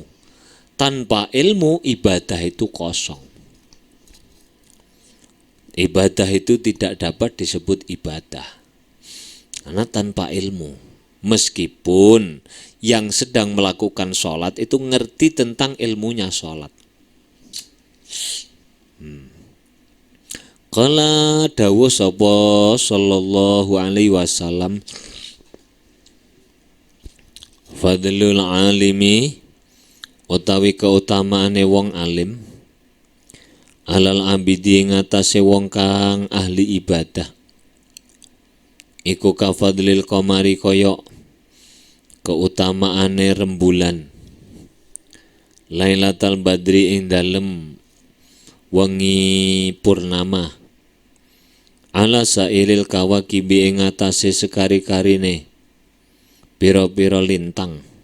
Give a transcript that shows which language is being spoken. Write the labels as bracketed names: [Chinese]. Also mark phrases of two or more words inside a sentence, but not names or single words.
[Indonesian] Tanpa ilmu, ibadah itu kosong. Ibadah itu tidak dapat disebut ibadah karena tanpa ilmu. Meskipun yang sedang melakukan sholat itu ngerti tentang ilmunya sholat. [Javanese] Qala dawuh sapa [Arabic] صلى الله عليه وسلم فضل العالم [Javanese] utawi keutamaane wong alim [Arabic] على العابد [Javanese] ngatasé wong kang ahli ibadah iku [Arabic] كفضل القمر [Javanese] koyok keutamaane rembulan, [Arabic] ليلة البدر [Javanese] ing dalem wengi purnama, [Arabic] على سائر الكواكب [Javanese] ing atase sekari-karine pira-pira lintang.